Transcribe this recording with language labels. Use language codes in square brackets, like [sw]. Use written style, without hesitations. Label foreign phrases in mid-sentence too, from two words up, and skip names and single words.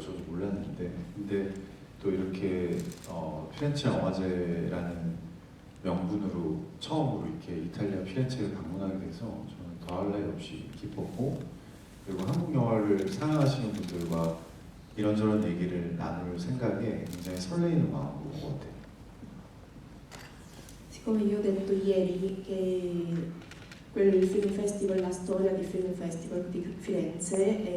[ko] 저도 몰랐는데 근데 또 이렇게 피렌체 영화제라는 명분으로 처음으로 이렇게 이탈리아 피렌체를 방문하게 돼서 저는 더할 나위 없이 기뻤고 그리고 한국 영화를 사랑하시는 분들과 이런저런 얘기를 나눌 생각에 굉장히 설레이는 마음으로 온 것 같아요. [it] Siccome io ho detto ieri che quel film festival, la storia del film festival di Firenze è